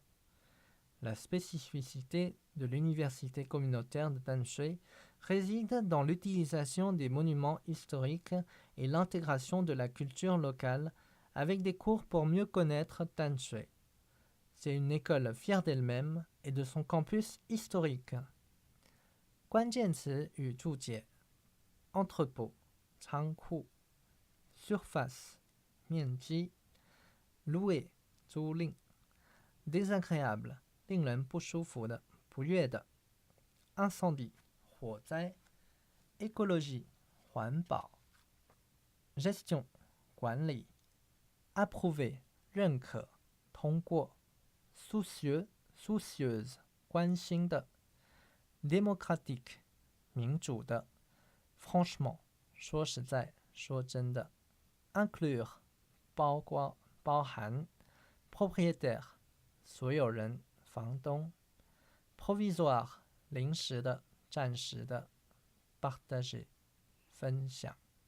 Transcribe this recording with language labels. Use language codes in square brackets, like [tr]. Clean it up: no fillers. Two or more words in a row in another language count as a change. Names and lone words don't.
[fr] La spécificité de l'université communautaire de Tanshui réside dans l'utilisation des monuments historiques et l'intégration de la culture locale avec des cours pour mieux connaître Tanshui. C'est une école fière d'elle-même et de son campus historique. [zh] 关键词与注解 entrepôt 仓库 surface 面积 louer 租赁 désagréable 令人不舒服的不悦的 incendie 火灾 écologie 环保 gestion 管理 approuver 认可通过 soucieux soucieuse 关心的 démocratique 民主的 franchement 说实在说真的 inclure 包括包含 propriétaire 所有人房东 provisoire 临时的暂时的 partager 分享